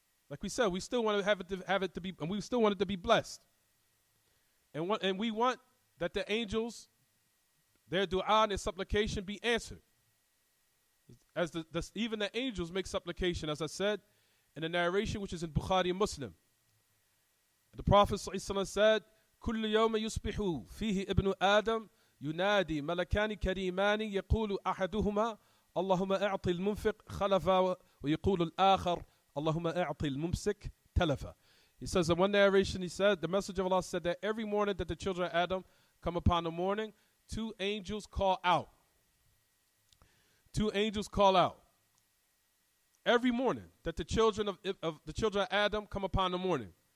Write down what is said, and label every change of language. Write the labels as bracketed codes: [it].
[en] Like we said, we still want to have it to be, and we still want it to be blessed. And we want that the angels, their dua and their supplication be answered. As even the angels make supplication, as I said, in the narration which is in Bukhari and Muslim. The Prophet ﷺ said, [ar] كل يوم يصبح فيه ابن آدم ينادي ملكان كريمان يقول أحدهما اللهم أعط المنفق خلفا ويقول الآخر اللهم أعط الممسك تلفا. [en] He says in one narration, he said, the message of Allah said that every morning that the children of Adam come upon the morning, two angels call out. Two angels call out. Every morning that the children of the children of Adam come upon the morning.